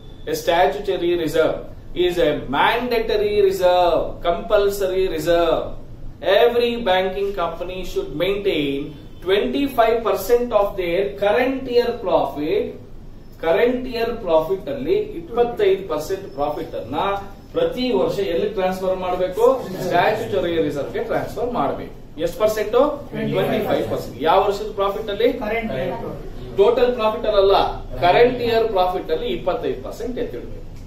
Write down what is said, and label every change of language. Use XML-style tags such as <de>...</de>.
<en>A statutory reserve is a mandatory reserve, compulsory reserve. Every banking company should maintain 25% of their current year profit.</en> <kn>Current year profit ಅಲ್ಲಿ 25% profit ಅನ್ನ ಪ್ರತಿ ವರ್ಷ ಎಲ್ಲಿ transfer ಮಾಡಬೇಕು? Statutory reserve ಗೆ transfer ಮಾಡಬೇಕು. ಎಷ್ಟು ಪರ್ಸೆಂಟ್? 25%. ಯಾವ ವರ್ಷದ ಪ್ರಾಫಿಟ್ ಅಲ್ಲಿ? ಟೋಟಲ್ ಪ್ರಾಫಿಟ್ ಅಲ್ಲ, ಕರೆಂಟ್ ಇಯರ್ ಪ್ರಾಫಿಟ್ ಅಲ್ಲಿ 25% ಎತ್ತಿಡಬೇಕು.</kn>